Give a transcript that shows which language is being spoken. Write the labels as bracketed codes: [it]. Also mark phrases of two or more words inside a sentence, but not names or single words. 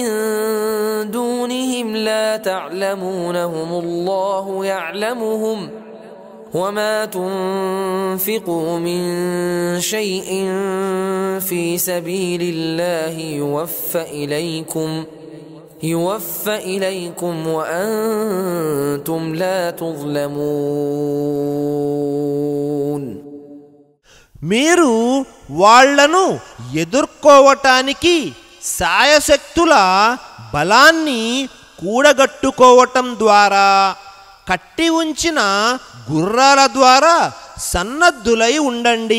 [ar] دونهم لا تعلمونهم الله يعلمهم وما تنفقوا من شيء في سبيل الله يوفى إليكم وأنتم لا تظلمون. [te] మీరు వాళ్లను ఎదుర్కోవటానికి సాయశక్తుల బలాన్ని కూడగట్టుకోవటం ద్వారా, కట్టి ఉంచిన గుర్రాల ద్వారా సన్నద్ధులై ఉండండి.